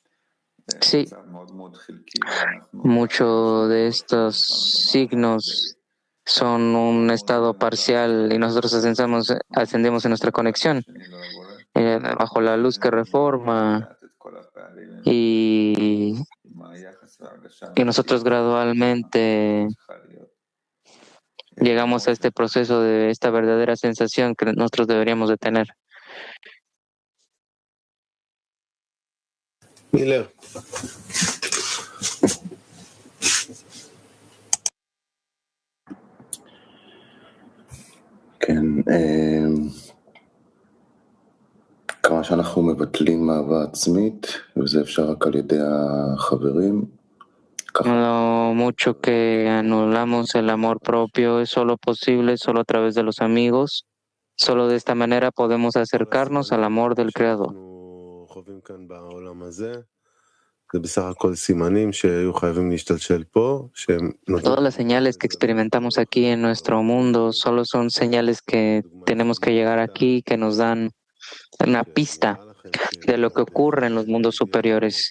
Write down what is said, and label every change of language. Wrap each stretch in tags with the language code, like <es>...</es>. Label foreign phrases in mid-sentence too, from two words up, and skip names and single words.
<es>Sí, muchos de estos signos son un estado parcial y nosotros ascendemos en nuestra conexión bajo la luz que reforma y nosotros gradualmente llegamos a este proceso de esta verdadera sensación que nosotros deberíamos de tener. Miller.</es> <he>כן, כמה שאנחנו מבטלים אהבה עצמית, וזה אפשר רק על ידי החברים.</he> <es>Lo mucho que anulamos el amor propio es solo posible solo a través de los amigos. Solo de esta manera podemos acercarnos al amor del Creador. Todas las señales que experimentamos aquí en nuestro mundo solo son señales que tenemos que llegar aquí, que nos dan una pista de lo que ocurre en los mundos superiores.</es>